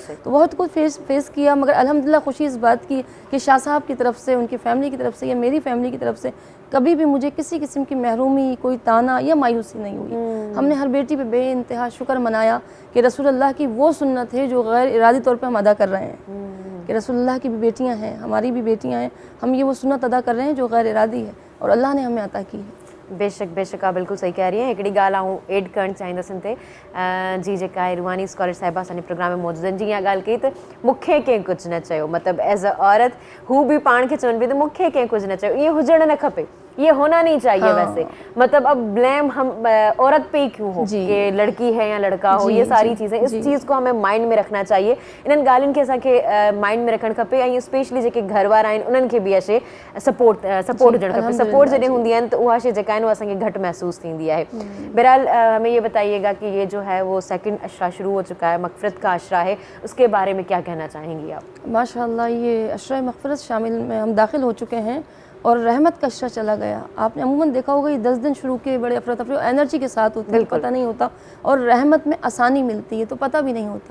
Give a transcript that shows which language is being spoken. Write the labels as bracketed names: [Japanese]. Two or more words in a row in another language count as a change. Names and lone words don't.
[Urdu] تو بہت کچھ فیس کیا، مگر الحمدللہ خوشی اس بات کی کہ شاہ صاحب کی طرف سے، ان کی فیملی کی طرف سے یا میری فیملی کی طرف سے کبھی بھی مجھے کسی قسم کی محرومی، کوئی طعنہ یا مایوسی نہیں ہوئی. ہم نے ہر بیٹی پہ بے انتہا شکر منایا کہ رسول اللہ کی وہ سنت ہے جو غیر ارادی طور پہ ہم ادا کر رہے ہیں، کہ رسول اللہ کی بھی بیٹیاں ہیں، ہماری بھی بیٹیاں ہیں، ہم یہ وہ سنت ادا کر رہے ہیں جو غیر ارادی ہے اور اللہ نے ہمیں عطا کی ہے. بےشک آپ بالکل صحیح کہہ رہی ہیں. [Sindhi] हिकिड़ी ॻाल्हि आऊं एड करणु चाहींदसि हिन ते, जी जेका आहे रुहानी स्कॉलर साहिबा असांजे प्रोग्राम में मौजूदु आहिनि। जीअं ॻाल्हि कई त मूंखे कंहिं कुझु न चयो, मतिलबु [English] as a [Sindhi] औरत हू बि पाण खे चवनि पई त मूंखे कंहिं कुझु न चयो। ईअं हुजणु न खपे, [Urdu] یہ ہونا نہیں چاہیے. ویسے مطلب اب بلیم ہم عورت پہ ہی کیوں ہو کہ لڑکی ہے یا لڑکا ہو، یہ ساری چیزیں، اس چیز کو ہمیں مائنڈ میں رکھنا چاہیے. [Sindhi] इन्हनि ॻाल्हियुनि खे असांखे माइंड में रखणु खपे। ऐं स्पेशली जेके घर वारा आहिनि उन्हनि खे बि इहा शइ सपोर्ट हुजणु खपे। सपोर्ट जॾहिं हूंदी आहिनि त उहा शइ जेका आहे न असांखे घटि महसूस थींदी है। [Urdu] بہرحال ہمیں یہ بتائیے گا کہ یہ جو ہے وہ سیکنڈ عشرہ شروع ہو چکا ہے، مغفرت کا عشرہ ہے، اس کے بارے میں کیا کہنا چاہیں گی آپ? ماشاءاللہ، یہ عشرہ مغفرت شامل میں ہم داخل ہو چکے ہیں اور رحمت کا عشرہ چلا گیا. آپ نے عموماً دیکھا ہوگا یہ 10 دن شروع کے بڑے افرا تفری انرجی کے ساتھ ہوتے ہیں، پتا نہیں ہوتا، اور رحمت میں آسانی ملتی ہے تو پتا بھی نہیں ہوتا.